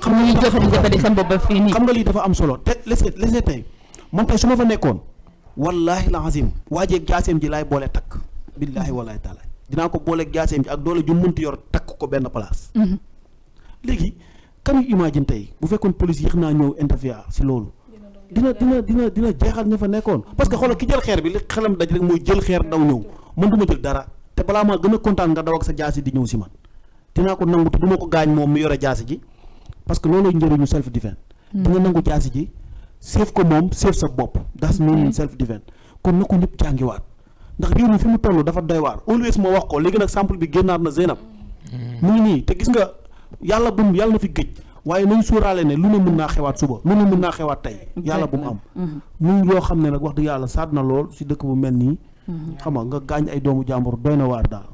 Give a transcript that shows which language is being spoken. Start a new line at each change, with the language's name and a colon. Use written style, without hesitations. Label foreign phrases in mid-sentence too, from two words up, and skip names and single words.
Wolof: nga lii dafa am solo te laissez tey man tey su ma fa nekkoon
Arabic: والله العظيم
Wolof: waajeeg jaaseem ji laay boole takk
Arabic: بالله والله تالله
Wolof: dinaa ko booleeg jaaseem ji ak doole ju mënti yor takk ko benn place léegi kan yu imagine tey bu fekkoon police yéex naa ñëw interview si loolu dina jeexal ña fa nekkoon
French: parce que
Wolof: xoolal ki jël xeer bi li xelam daj rek mooy jël xeer daw ñëw man du ma jël dara te balaa maa gën a kontaan nga daw ak sa jaasi di ñëw si man dinaa ko nangu te du ma ko gaañ moom mi yore jaasi ji
French: parce que
Wolof: loolu njëriñu
English: self defense
Wolof: di nga nangu jaasi ji seef ko moom seef sa bopp das noonu
English: self defense
Wolof: kon na ko ñëpp jàngiwaat ndax réew mi fi mu toll dafa doy waar always moo wax ko léegi nag sample bi génnaat na Zeynab mu ngi nii te gis nga yàlla na fi gëj waaye nañ suuraale ne lu ne mën naa xewaat suba lu ne mën naa xewaat tey yàlla bu mu am muy loo xam ne nag wax dëgg yàlla saat na lool si dëkk bu mel nii xam nga gaañ ay doomu jàmbur doy na waar daal